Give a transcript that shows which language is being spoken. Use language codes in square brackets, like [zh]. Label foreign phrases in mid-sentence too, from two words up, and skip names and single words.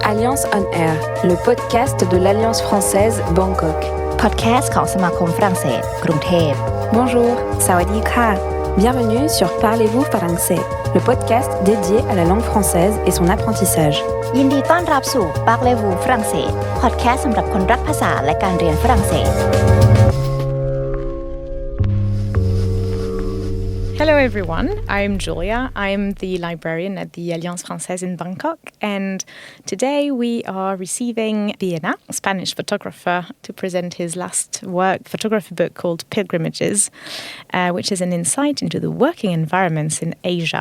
[fr] Alliance on Air, le podcast de l'Alliance Française Bangkok. [th] Podcast ของสมาคมฝรั่งเศสกรุงเทพ [fr] Bonjour, สวัสดีค่ะ Bienvenue sur Parlez-vous français, le podcast dédié à la langue française et son apprentissage. [th] ยินดีต้อนรับสู่ Parlez-vous ฝรั่งเศสพอดแคสต์สำหรับคนรักภาษาและการเรียนฝรั่งเศส [en] Hello everyone, I'm Julia. I'm the librarian at the Alliance Française in Bangkok, and today we are receiving VILLENA, a Spanish photographer, to present his last photography book called Pilgrimages, which is an insight into the working environments in Asia.